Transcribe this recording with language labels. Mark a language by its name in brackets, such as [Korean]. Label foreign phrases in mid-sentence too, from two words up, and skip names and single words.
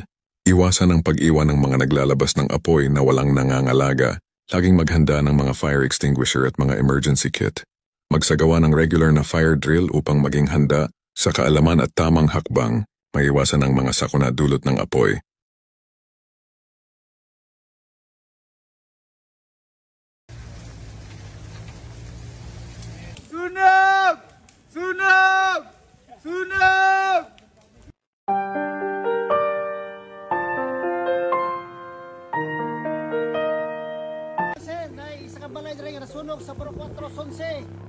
[Filipino] Iwasan ang pag-iwan ng mga naglalabas ng apoy na walang nangangalaga. Laging maghanda ng mga [English] fire extinguisher [Filipino] at mga [English] emergency kit. [Filipino] Magsagawa ng regular na [English] fire drill [Filipino] upang maging handa sa kaalaman at tamang hakbang. Maiwasan ang mga sakuna dulot ng apoy. Sunog! Sunog! Sunog! [Hiligaynon] Sir, na isa ka balay diri nga nasunog sa 411.